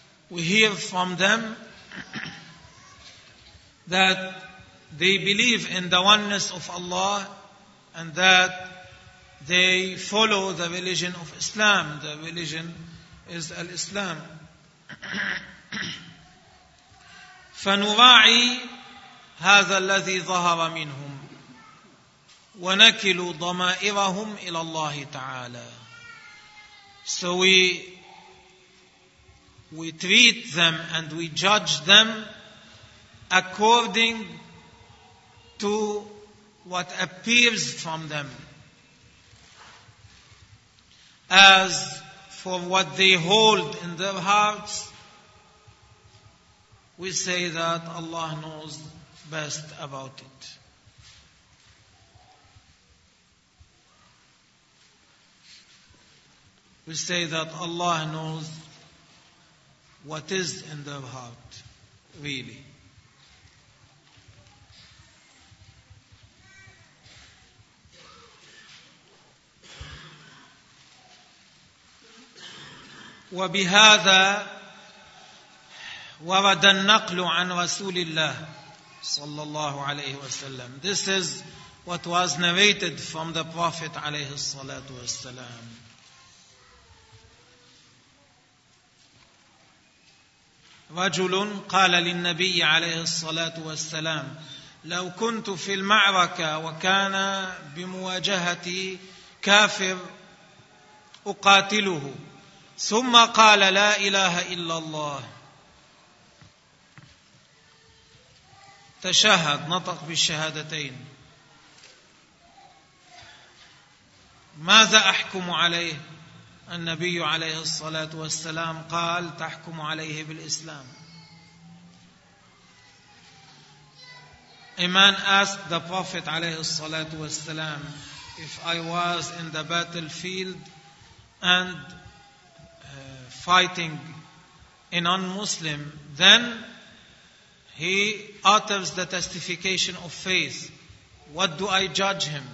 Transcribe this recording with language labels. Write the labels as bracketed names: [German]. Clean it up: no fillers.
[English] We hear from them that they believe in the oneness of Allah and that they follow the religion of Islam. The religion is al-Islam. [Arabic] فنراعي هذا الذي ظهر منهم ونكل ضمائرهم إلى الله تعالى. [English] So we treat them and we judge them according to what appears from them, as for what they hold in their hearts, we say that Allah knows best about it. We say that Allah knows what is in their heart, really. [Arabic] وبهذا ورد النقل عن رسول الله صلى الله عليه وسلم. [English] This is what was narrated from the Prophet [Arabic] عليه الصلاة والسلام. رجل قال للنبي عليه الصلاة والسلام: لو كنت في المعركة وكان بمواجهتي كافر أقاتله، ثم قال لا إله إلا الله، تشهد، نطق بالشهادتين، ماذا أحكم عليه؟ النبي عليه الصلاة والسلام قال: تحكم عليه بالإسلام. [English] A man asked the Prophet [Arabic] عليه الصلاة والسلام: [English] if I was in the battlefield and fighting a non-Muslim, then he utters the testification of faith, what do I judge him?